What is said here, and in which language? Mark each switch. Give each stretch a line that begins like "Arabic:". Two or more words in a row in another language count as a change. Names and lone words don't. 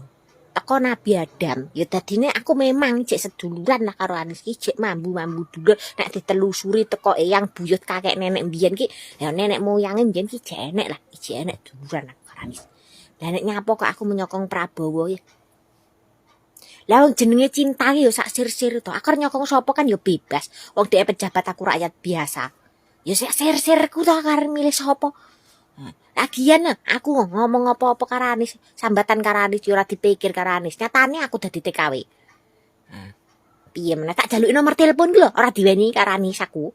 Javanese: Teko Nabi Adam, ya dadine aku memang cek seduluran lah karo Anies ki, cek mambu-mambu dulur. Nek ditelusuri teko eyang buyut kakek nenek mbiyen ki, ya nenek moyange mbiyen ki jek enek lah, jek enek duluran karo Anies. Lah nek nyapo kok aku menyokong Prabowo ya. Lah wong jenenge cinta ki ya sak sir-sir to. Aku nyokong sapa kan ya bebas. Wong dhek pejabat aku rakyat biasa. Ya sak sir-sirku to karo milih sapa. Lagian aku ngomong apa-apa karo Anies, sambatan karo Anies ora dipikir karo Anies. Nyatane aku dadi TKW. Piye meneh tak jaluki nomor telepon ki lho, ora diweni karo Anies aku.